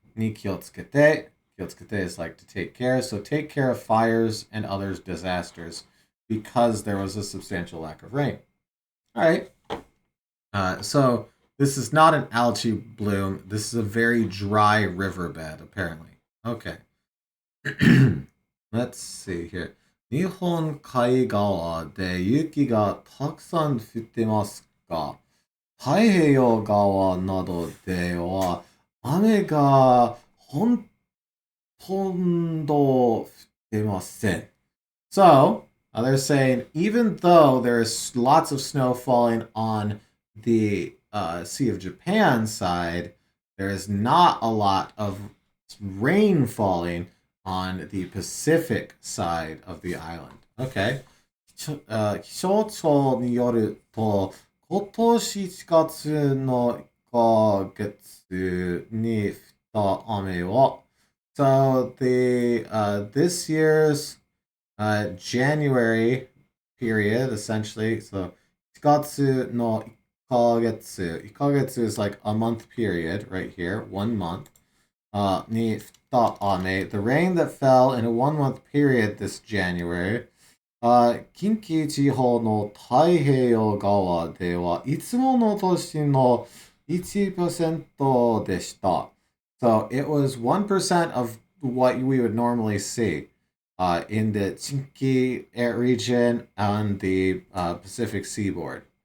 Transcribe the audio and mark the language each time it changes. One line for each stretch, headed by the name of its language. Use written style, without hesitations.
English: Ni kyotsukete. Kyotsukete is like to take care. So take care of fires and other disasters because there was a substantial lack of rain. All right. So this is not an algae bloom. This is a very dry riverbed, apparently. Okay. Let's see here.
Japanese: 日本海側で雪がたくさん降ってますが、太平洋側などでは雨がほとんど降ってません。
English: So, they're saying even though there is lots of snow falling on the Sea of Japan side, there is not a lot of rain falling on the Pacific side of the island. Okay.
Japanese: 気象庁によると、今年4月の1ヶ月に降った雨は、
English: so this year's January period, essentially, so 1月の1ヶ月 is like a month period right here, 1 month.
Japanese: に降った雨,
English: the rain that fell in a 1 month period this January
Japanese: 近畿地方の太平洋側ではいつもの年の1%でした。
English: So it was 1% of what we would normally see in the Chinki region on the Pacific seaboard.